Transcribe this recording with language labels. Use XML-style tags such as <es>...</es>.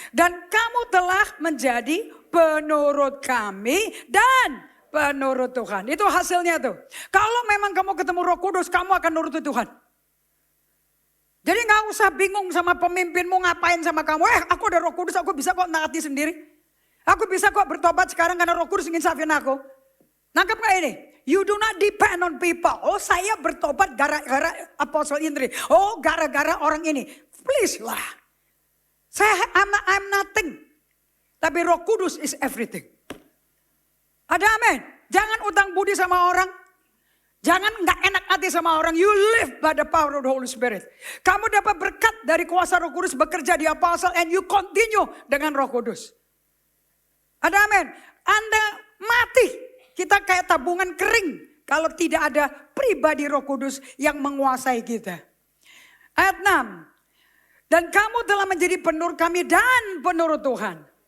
<id>Dan kamu telah menjadi penurut kami dan penurut Tuhan. Itu hasilnya tuh. Kalau memang kamu ketemu Roh Kudus, kamu akan nuruti Tuhan. Jadi gak usah bingung sama pemimpinmu ngapain sama kamu. Aku ada Roh Kudus, aku bisa kok naati sendiri. Aku bisa kok bertobat sekarang karena Roh Kudus ingin safin aku. Nangkep gak ini?</id> <en>You do not depend on people.</en> <id>Oh saya bertobat gara-gara Apostle Indri. Oh gara-gara orang ini. Please lah.</id> <en>I'm nothing.</en> <id>Tapi Roh Kudus</id> <en>is everything.</en> <id>Ada amin. Jangan utang budi sama orang. Jangan gak enak hati sama orang.</id> <en>You live by the power of the Holy Spirit.</en> <id>Kamu dapat berkat dari kuasa Roh Kudus bekerja di Apostle.</id> <en>And you continue</en> <id>dengan Roh Kudus. Ada amin. Anda mati. Kita kayak tabungan kering. Kalau tidak ada pribadi Roh Kudus yang menguasai kita. Ayat 6. Dan kamu telah menjadi penurut kami dan penurut Tuhan.</id>